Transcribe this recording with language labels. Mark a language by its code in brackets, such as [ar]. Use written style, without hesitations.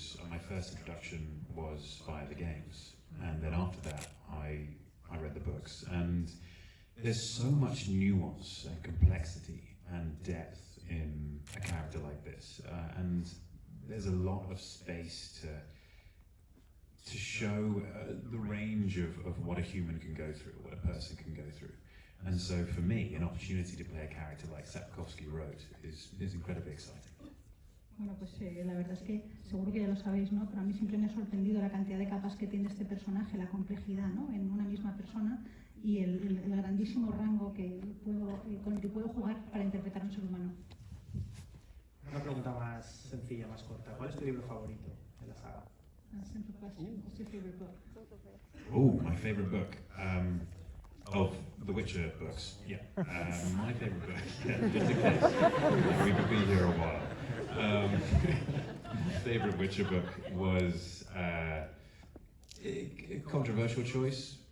[en] my first introduction was via the games, and then after that, I read the books, and there's so much nuance and complexity and depth in a character like this, and there's a lot of space to show the range of what a human can go through, what a person can go through. And so for me, an opportunity to play a character like Sapkowski wrote is incredibly exciting. [es] Bueno, pues la verdad es que seguro que ya lo sabéis, ¿no? Pero a mí siempre me ha sorprendido la cantidad de capas que tiene este personaje, la complejidad, ¿no? En una misma persona y el grandísimo rango con el que puedo jugar para interpretar a un ser humano. Una pregunta más sencilla, más corta. ¿Cuál es tu libro favorito de la saga? [en] Simple question. What's your favorite book? Oh, my favorite book. Of the Witcher books, yeah. My favorite book, just in case. We could be here a while. Favorite Witcher book was a controversial choice.